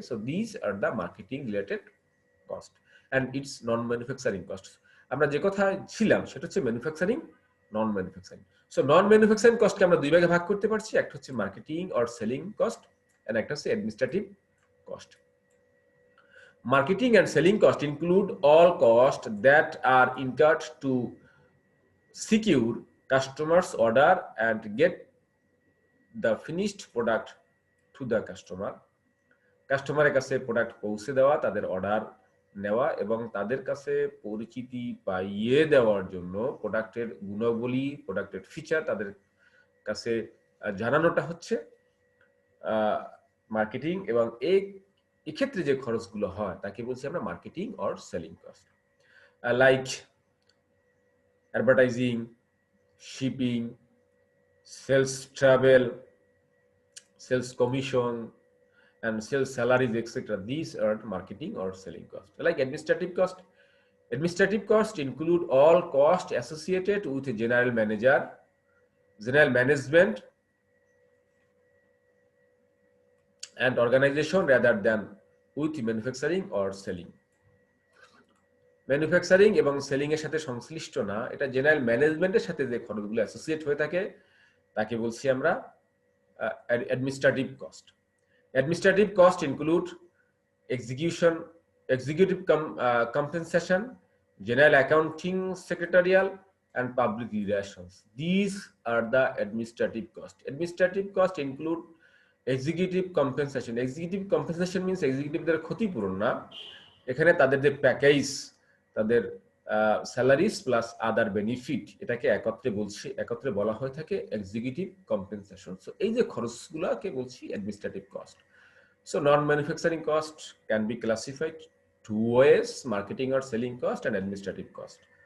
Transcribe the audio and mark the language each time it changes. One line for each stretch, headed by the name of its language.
English: So these are the marketing related cost and it's non manufacturing cost.
Bangla: আমরা যে কথা ছিলাম সেটা হচ্ছে ম্যানুফ্যাকচারিং, নন ম্যানুফ্যাকচারিং। সো নন ম্যানুফ্যাকচারিং কস্টকে আমরা দুই ভাগে ভাগ করতে পারছি, একটা হচ্ছে marketing or selling cost and একটা হচ্ছে administrative cost.
English: Marketing and selling cost include all costs that are incurred to secure customers' order and get the finished product to the customer.
Bangla: কাস্টমারের কাছে প্রোডাক্ট পৌঁছে দেওয়া, তাদের অর্ডার নেওয়া এবং তাদের কাছে পরিচিতি পাইয়ে দেওয়ার জন্য প্রোডাক্টের গুণাবলী, প্রোডাক্টের ফিচার তাদের কাছে জানানোটা হচ্ছে মার্কেটিং। এবং এক্ষেত্রে যে খরচগুলো হয় তাকে বলছি আমরা marketing or selling cost, like advertising, shipping, sales travel, sales commission
English: and sales salaries, etc. These are marketing or selling cost. Like administrative cost. Administrative cost include all costs associated with a general manager, general management, and organization rather than with manufacturing or selling.
Bangla: Manufacturing এবং selling এর সাথে সংশ্লিষ্ট না, এটা general ম্যানেজমেন্টের সাথে যে খরচগুলো অ্যাসোসিয়েট হয়ে থাকে তাকে বলছি আমরা administrative cost.
English: Administrative costs include executive compensation, general accounting, secretarial, and public relations. These are the administrative costs. Administrative costs include executive compensation. Executive compensation means
Bangla: executiveদের ক্ষতিপূরণ না, এখানে তাদের যে প্যাকেজ, তাদের স্যালারিজ প্লাস আদার বেনিফিট, এটাকে একত্রে বলা হয়ে থাকে এক্সিকিউটিভ কম্পেনসেশন। সো এই যে খরচগুলোকে বলছি administrative cost.
English: So non manufacturing cost can be classified two ways: marketing or selling cost and administrative cost.